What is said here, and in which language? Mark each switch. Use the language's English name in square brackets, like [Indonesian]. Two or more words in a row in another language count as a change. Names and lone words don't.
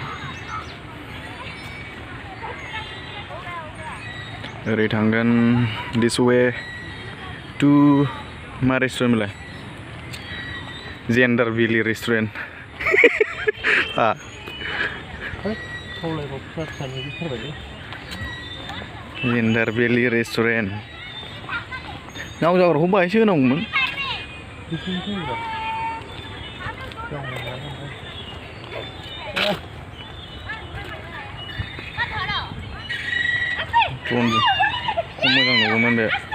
[Bodo] oरै थांगोन [English] this way to [Bodo] मा रेस्टुरेन्ट मोनलाय जेन्डार भेलि रेस्टुरेन्ट जेन्डार भेलि रेस्टुरेन्ट नाव जाग्राखौ बाहायसो होनांगौमोन खम मोजां नुगौमोन बे